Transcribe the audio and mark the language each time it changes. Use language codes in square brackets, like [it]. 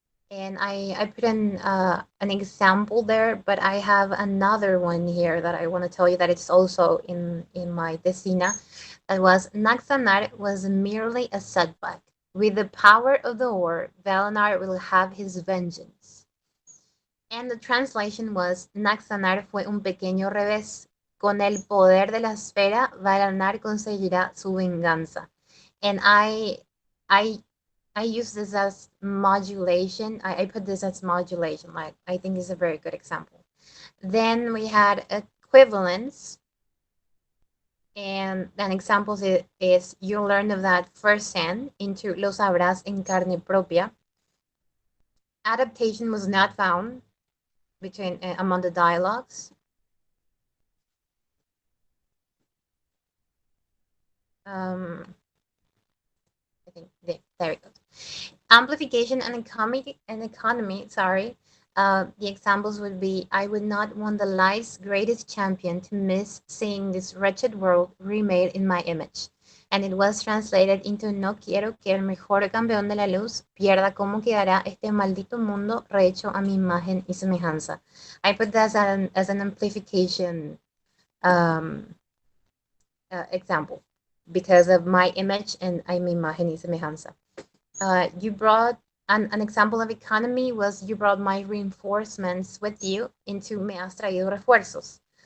[en] And I put in an example there, but I have another one here that I want to tell you that it's also in my Decina. That was Naxanar was merely a setback. With the power of the war, Valenar will have his vengeance. And the translation was Naxanar [es] fue un pequeño revés. Con el poder de la esfera, Valenar conseguirá su venganza. [en] And I use this as modulation. I put this as modulation. Like I think is a very good example. Then we had equivalence. And an example is you learn of that firsthand into [es] Lo sabrás en carne propia. [en] Adaptation was not found between among the dialogues. I think there it goes. Amplification and economy. Sorry. The examples would be, I would not want the life's greatest champion to miss seeing this wretched world remade in my image. And it was translated into [es] no quiero que el mejor campeón de la luz pierda cómo quedará este maldito mundo rehecho a mi imagen y semejanza. [en] I put that as an amplification example because of my image and [es] a mi imagen y semejanza. [en] You brought an example of economy was you brought my reinforcements with you into [es] me has traído refuerzos.